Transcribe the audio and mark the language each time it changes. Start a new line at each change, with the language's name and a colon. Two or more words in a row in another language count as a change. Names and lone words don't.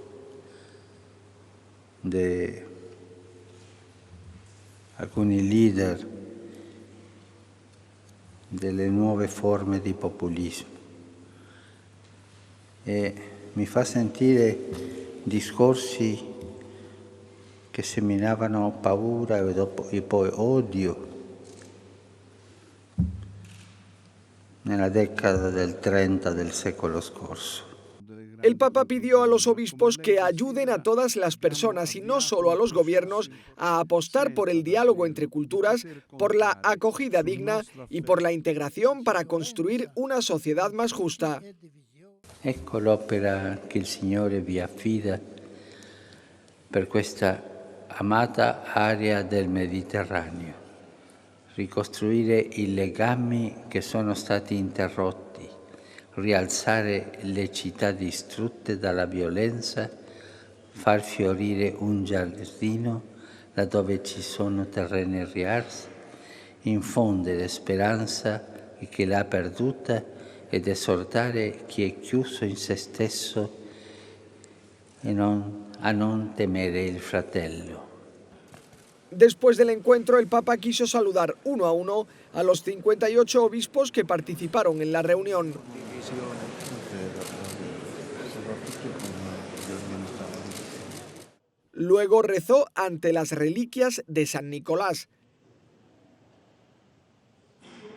Italian: di alcuni leader delle nuove forme di populismo e mi fa sentire discorsi che seminavano paura e poi odio nella década del 30 del secolo scorso.
Spanish: El Papa pidió a los obispos que ayuden a todas las personas y no solo a los gobiernos a apostar por el diálogo entre culturas, por la acogida digna y por la integración para construir una sociedad más justa.
Italian: Ecco l'opera che il Signore vi affida per questa amata area del Mediterraneo. Ricostruire i legami che sono stati interrotti, rialzare le città distrutte dalla violenza, far fiorire un giardino laddove ci sono terreni riarsi, infondere speranza in chi l'ha perduta ed esortare chi è chiuso in se stesso a non temere il fratello.
Spanish: Después del encuentro, el Papa quiso saludar uno a uno a los 58 obispos que participaron en la reunión. Luego rezó ante las reliquias de San Nicolás.